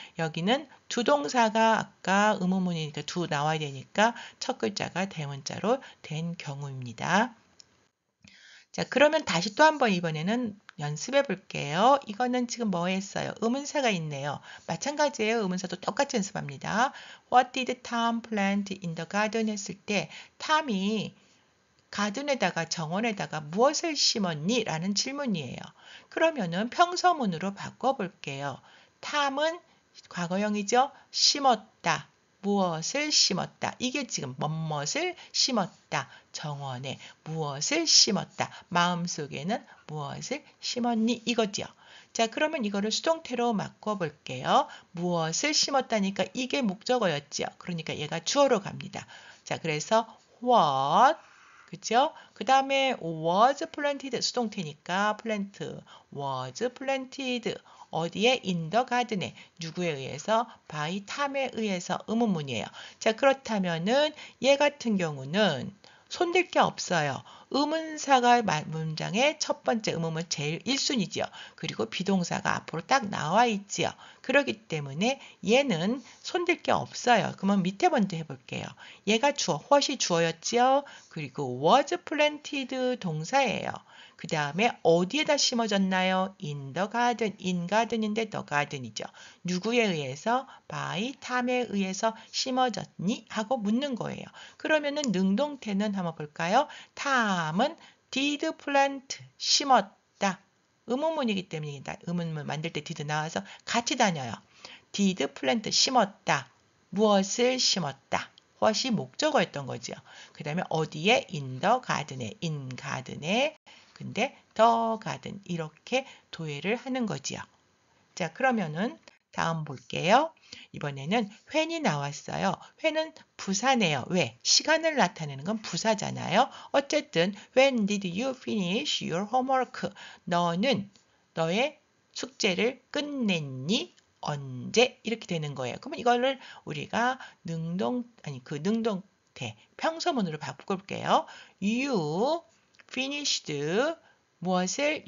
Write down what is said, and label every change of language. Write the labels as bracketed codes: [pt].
[ko] 여기는 두 동사가 아까 의문문이니까 두 나와야 되니까 첫 글자가 대문자로 된 경우입니다. 자, 그러면 다시 또 한번 이번에는 연습해 볼게요. 이거는 지금 뭐 했어요? 의문사가 있네요. 마찬가지예요. 의문사도 똑같이 연습합니다. [en] What did Tom plant in the garden? [ko] 했을 때 탐이 가든에다가 정원에다가 무엇을 심었니? 라는 질문이에요. 그러면은 평서문으로 바꿔볼게요. 탐은 과거형이죠. 심었다. 무엇을 심었다. 이게 지금 뭐뭇을 심었다. 정원에 무엇을 심었다. 마음속에는 무엇을 심었니? 이거죠. 자, 그러면 이거를 수동태로 바꿔볼게요. 무엇을 심었다니까 이게 목적어였죠. 그러니까 얘가 주어로 갑니다. 자, 그래서 what 그죠? 그 다음에 was planted 수동태니까 plant was planted 어디에? in the garden에 누구에 의해서? by 탐에 의해서 의문문이에요. 자, 그렇다면은 얘 같은 경우는 손댈 게 없어요. 의문사가 문장의 첫 번째 의문문 제일 1순위죠. 그리고 비동사가 앞으로 딱 나와 있지요. 그렇기 때문에 얘는 손댈 게 없어요. 그러면 밑에 먼저 해볼게요. 얘가 주어, what이 주어였지요. 그리고 was planted 동사예요. 그 다음에 어디에다 심어졌나요? in the garden, in garden인데 the garden이죠. 누구에 의해서? by 탐에 의해서 심어졌니? 하고 묻는 거예요. 그러면은 능동태는 한번 볼까요? 탐은 did plant, 심었다. 의문문이기 때문입니다. 의문문 만들 때 did 나와서 같이 다녀요. did plant, 심었다. 무엇을 심었다. what이 목적어였던 거죠. 그 다음에 어디에? in the garden에, in garden에 근데 더 가든 이렇게 도해를 하는 거지요. 자, 그러면은 다음 볼게요. 이번에는 when이 나왔어요. when은 부사네요. 왜? 시간을 나타내는 건 부사잖아요. 어쨌든 [en] when did you finish your homework? [ko] 너는 너의 숙제를 끝냈니? 언제? 이렇게 되는 거예요. 그러면 이거를 우리가 능동태 평서문으로 바꿔볼게요. You finished 무엇을?